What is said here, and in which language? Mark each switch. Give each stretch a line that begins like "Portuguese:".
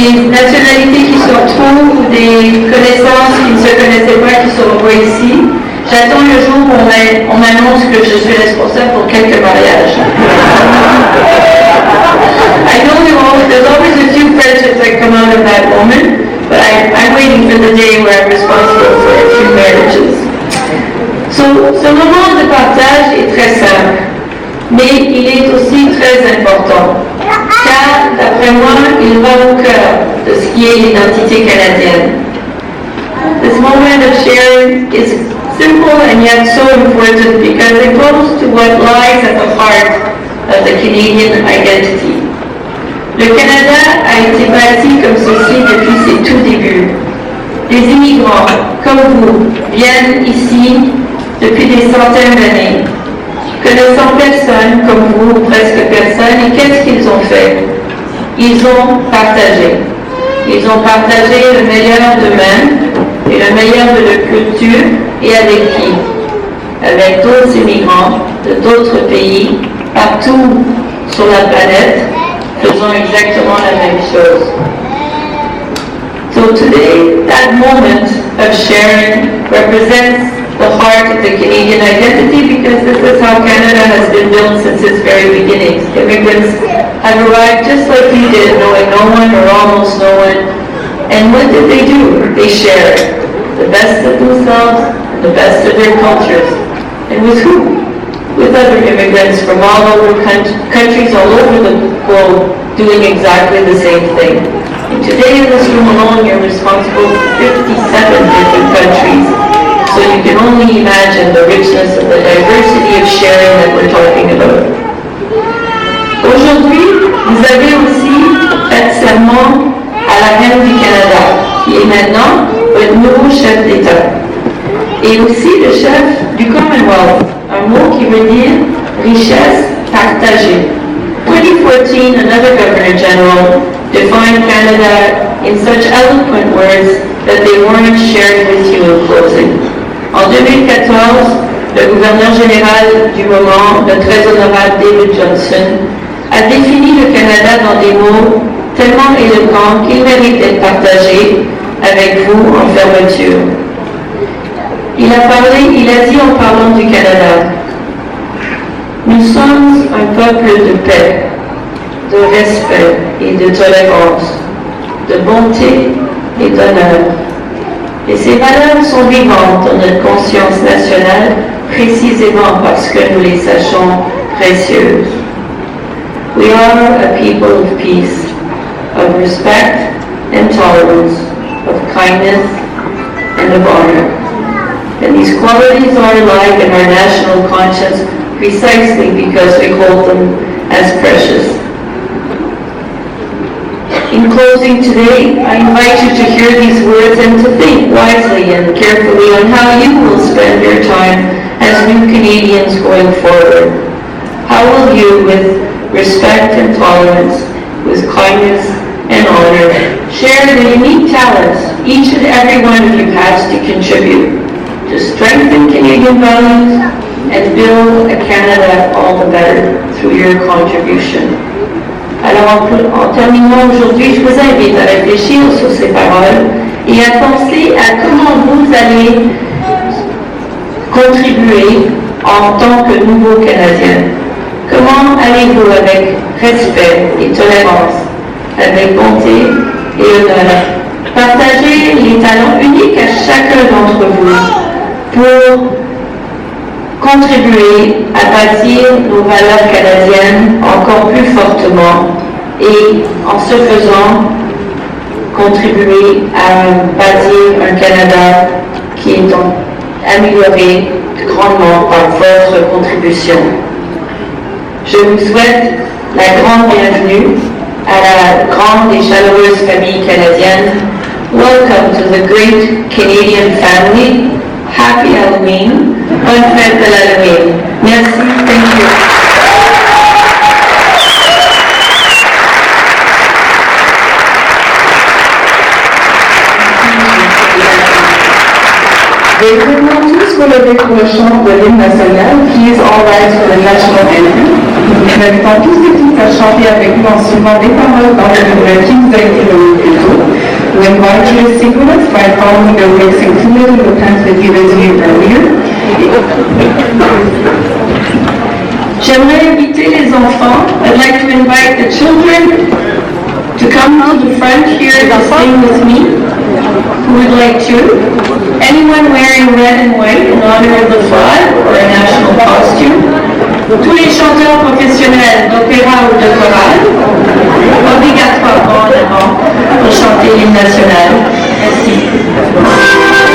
French: Nationalités qui se retrouvent, des connaissances qui ne se connaissaient pas, qui se revoient ici. J'attends le jour où on m'annonce que je suis responsable pour quelques mariages.
English: I know there's always a few friendships that come out of that moment, but I'm waiting for the day where I'm responsible for a few marriages.
French: Ce moment de partage est très simple, mais il est aussi très important, car d'après moi, il va au cœur de ce qui est l'identité canadienne.
English: This moment of sharing is simple and yet so important because it goes to what lies at the heart of the Canadian identity.
French: Le Canada a été bâti comme ceci depuis ses tout débuts. Des immigrants, comme vous, viennent ici depuis des centaines d'années, connaissant personne comme vous, presque personne, et qu'est-ce qu'ils ont fait? Ils ont partagé. Ils ont partagé le meilleur d'eux-mêmes et le meilleur de leur culture, et avec qui? Avec d'autres immigrants de d'autres pays, partout sur la planète, faisant exactement la même chose.
English: So today, that moment of sharing represents the heart of the Canadian identity because this is how Canada has been built since its very beginnings. Immigrants have arrived just like you did, knowing no one or almost no one. And what did they do? They shared the best of themselves and the best of their cultures. And with who? With other immigrants from all over countries all over the globe doing exactly the same thing. And today in this room alone, you're responsible for 57 different countries. So you can only imagine the richness and the diversity of sharing that we're talking about.
French: Aujourd'hui, vous avez aussi fait serment à la reine du Canada, qui est maintenant votre nouveau chef d'État. Et aussi le chef du Commonwealth, un mot qui veut dire richesse partagée.
English: 2014, another Governor General defined Canada in such eloquent words that they weren't shared with you in closing.
French: En 2014, le gouverneur général du moment, le très honorable David Johnston, a défini le Canada dans des mots tellement éloquents qu'il mérite d'être partagé avec vous en fermeture. Il a dit en parlant du Canada, nous sommes un peuple de paix, de respect et de tolérance, de bonté et d'honneur. Et ces valeurs sont vivantes dans notre conscience nationale précisément parce que nous les sachons précieuses.
English: We are a people of peace, of respect and tolerance, of kindness and of honor. And these qualities are alive in our national conscience precisely because we hold them as precious. In closing today, I invite you to hear these words and to think wisely and carefully on how you will spend your time as new Canadians going forward. How will you, with respect and tolerance, with kindness and honor, share the unique talents each and every one of you has to contribute to strengthen Canadian values and build a Canada all the better through your contribution.
French: Alors en terminant aujourd'hui, je vous invite à réfléchir sur ces paroles et à penser à comment vous allez contribuer en tant que nouveau Canadien. Comment allez-vous avec respect et tolérance, avec bonté et honneur, partager les talents uniques à chacun d'entre vous pour contribuer à bâtir nos valeurs canadiennes encore plus fortement et en ce faisant contribuer à bâtir un Canada qui est donc amélioré grandement par votre contribution. Je vous souhaite la grande bienvenue à la grande et chaleureuse famille canadienne.
English: Welcome to the great Canadian family. Happy Halloween.
French: Bonne fête de l'Halloween. Merci.
English: Thank you.
French: Les présidents tous relevés pour le chant de l'hymne national,
English: please all rise for the national anthem.
French: Nous invitons tous et toutes à chanter avec nous en suivant les paroles dans le livret qui nous a été donné plus tôt.
English: We invite you to sing with us by following the lyrics included in the pamphlet given to you earlier.
French: J'aimerais inviter les enfants.
English: I'd like to invite the children to come to the front here to sing with me, who would like to. Anyone wearing red and white in honor of the flag or a national costume?
French: Tous les chanteurs professionnels d'opéra ou de chorale, obligatoirement en avant pour chanter l'hymne national. Merci.